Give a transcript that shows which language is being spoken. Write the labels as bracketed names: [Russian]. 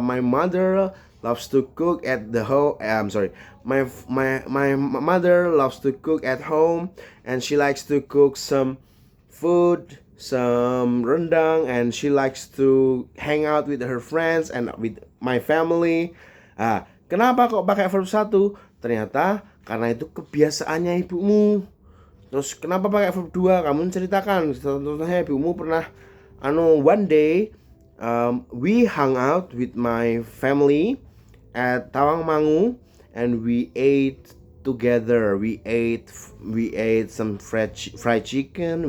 [English] My mother loves to cook at the home. My mother loves to cook at home, and she likes to cook some food, some rendang, and she likes to hang out with her friends and with my family. [Indonesian] Kenapa kok pakai verb 1? Ternyata karena itu kebiasaannya ibumu. Terus kenapa pakai verb 2? Kamu ceritakan. Contohnya ibumu pernah [English] one day we hung out with my family at Tawangmangu and we ate together. We ate some fried chicken.